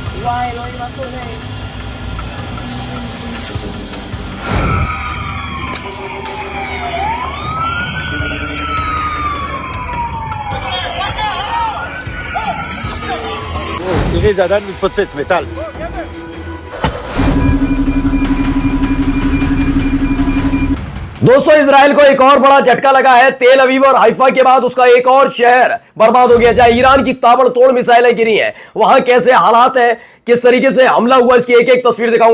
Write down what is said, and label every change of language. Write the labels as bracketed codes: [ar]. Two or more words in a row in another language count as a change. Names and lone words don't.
[tl] bahay, no iba po na eh. [he] תראי, זה עדיין מתפוצץ, מטל. [hi] दोस्तों, इजराइल को एक और बड़ा झटका लगा है। तेल अवीव और हाइफा के बाद उसका एक और शहर बर्बाद हो गया। जहां ईरान की ताबड़तोड़ मिसाइलें गिरी हैं, वहां कैसे हालात हैं, किस तरीके से हमला हुआ, इसकी एक एक तस्वीर दिखाऊंगा।